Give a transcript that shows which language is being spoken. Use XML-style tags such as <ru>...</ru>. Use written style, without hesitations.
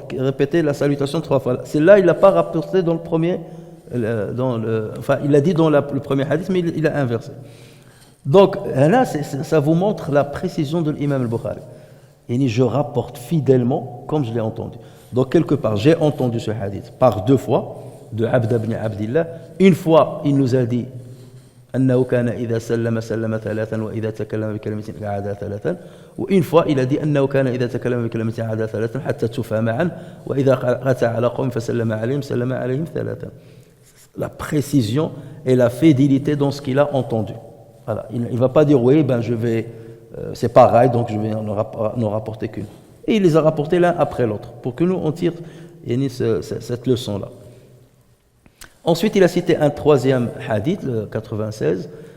<fr>Il répétait la salutation 3 fois. C'est là, il n'a pas rapporté dans le premier, il l'a dit dans le premier hadith, mais il a inversé. Donc là, ça vous montre la précision de l'imam al-Bukhari. Et je rapporte fidèlement comme je l'ai entendu. Donc quelque part, j'ai entendu ce hadith par 2 fois, de Abd ibn Abdillah. Une fois, il nous a dit</fr> <ar>أنه كان إذا سلم سلم ثلاثا وإذا تكلم بكلمة أعاد ثلاثا وإن</ar> <fr>fois il a dit</fr> <ar>أنه كان إذا تكلم بكلمة أعاد ثلاثا حتى تفهم عنه وإذا أتى على قوم فسلم عليهم سلم عليهم ثلاثا.</ar> <fr>La précision et la fidélité dans ce qu'il a entendu. Voilà. Il ne va pas dire oui, ben je vais, c'est pareil, donc je vais n'en rapporter qu'une. Et il les a rapportés l'un après l'autre, pour que nous on tire cette leçon-là. Ensuite, il a cité un troisième hadith, le 96.</fr>